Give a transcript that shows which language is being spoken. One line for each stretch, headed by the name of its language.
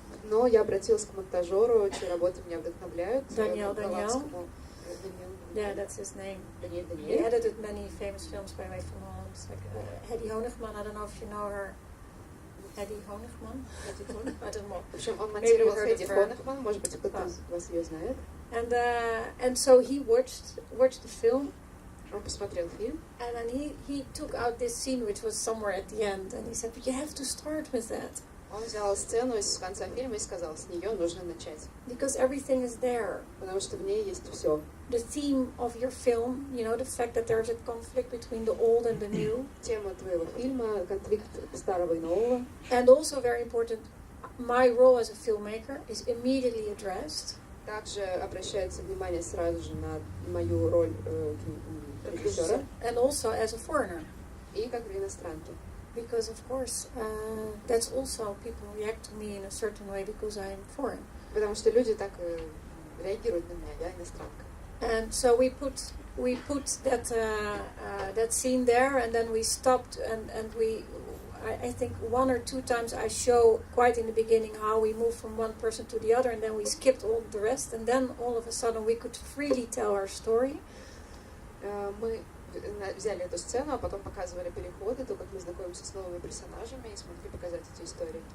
Russian: Но я обратилась к монтажеру, чьи работы меня вдохновляют.
English: Daniel. Yeah, that's his name. Daniel. He edited many famous films by way from Holland. Like Hedy Honigman, I don't know if you know her. Hedy Honigman? I don't know.
Russian: В общем, он монтировал Хеди Хонигман, может быть, кто-то из вас ее знает.
English: And so he watched the film.
Russian: Он посмотрел фильм.
English: And then he took out this scene which was somewhere at the end, and he said, "But you have to start with that."
Russian: Он взял сцену из конца фильма и сказал, с нее нужно начать.
English: Because everything is there.
Russian: Потому что в ней есть все.
English: The theme of your film, the fact that there's a conflict between the old and the new.
Russian: Тема твоего фильма, конфликт старого и нового.
English: And also very important, my role as a filmmaker is immediately addressed.
Russian: Также обращается внимание сразу же на мою роль режиссера
English: and also as a foreigner.
Russian: и как иностранки.
English: Because of course, that's also people react to me in a certain way because I'm foreign.
Russian: Потому что люди так реагируют на меня, я иностранка.
English: And so we put that scene there, and then we stopped, and I think one or two times I show quite in the beginning how we moved from one person to the other, and then we skipped all the rest, and then all of a sudden we could freely tell our story.
Russian: Мы взяли эту сцену, а потом показывали переходы, то, как мы знакомимся с новыми персонажами и смогли показать эти истории.